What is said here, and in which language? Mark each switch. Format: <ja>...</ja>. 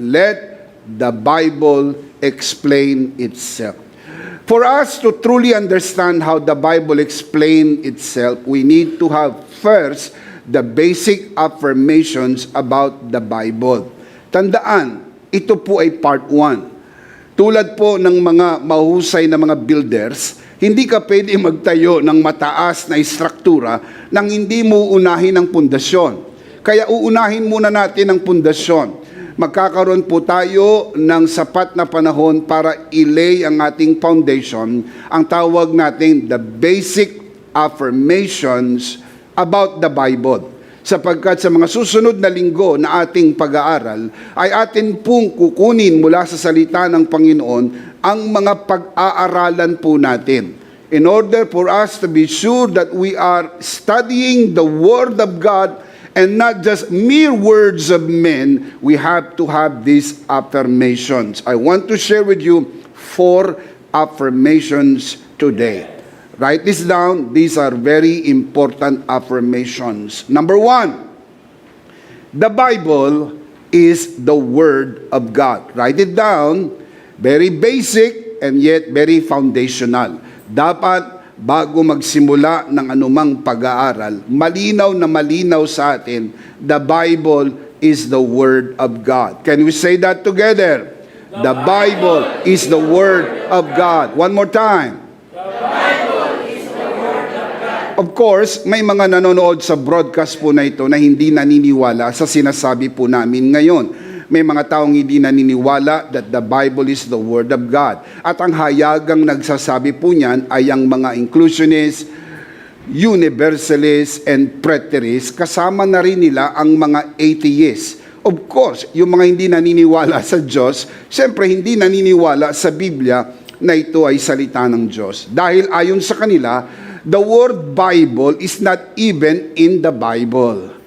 <en>Let the Bible explain itself. For us to truly understand how the Bible explains itself, we need to have first the basic affirmations about the Bible.</en> <tl>Tandaan, ito po ay part 1. Tulad po ng mga mahusay na mga builders, hindi ka pwede magtayo ng mataas na istruktura nang hindi mo unahin ang pundasyon. Kaya uunahin muna natin ang pundasyon. Magkakaroon po tayo ng sapat na panahon para ilay ang ating foundation. Ang tawag natin</tl> <en>the basic affirmations about the Bible.</en> <tl>Sapagkat sa mga susunod na linggo na ating pag-aaral, ay atin pong kukunin mula sa salita ng Panginoon ang mga pag-aaralan po natin.</tl> <en>In order for us to be sure that we are studying the Word of God and not just mere words of men, we have to have these affirmations. I want to share with you 4 affirmations today. Write this down. These are very important affirmations. Number 1, the Bible is the Word of God. Write it down. Very basic and yet very foundational.</en> <tl>Dapat bago magsimula ng anumang pag-aaral, malinaw na malinaw sa atin,</tl> <en>the Bible is the Word of God. Can we say that together? The Bible is the Word of God. One more time. The Bible is the Word of God.</en> <tl>Of course, may mga nanonood sa broadcast po na ito na hindi naniniwala sa sinasabi po namin ngayon. May mga taong hindi naniniwala</tl> <en>that the Bible is the Word of God.</en> <tl>At ang hayagang nagsasabi po niyan ay ang mga inclusionists, universalists, and preterists. Kasama na rin nila ang mga atheists.</tl> <en>Of course,</en> <tl>yung mga hindi naniniwala sa Diyos, siyempre hindi naniniwala sa Biblia na ito ay salita ng Diyos. Dahil ayon sa kanila,</tl> <en>The word Bible is not even in the Bible.</en>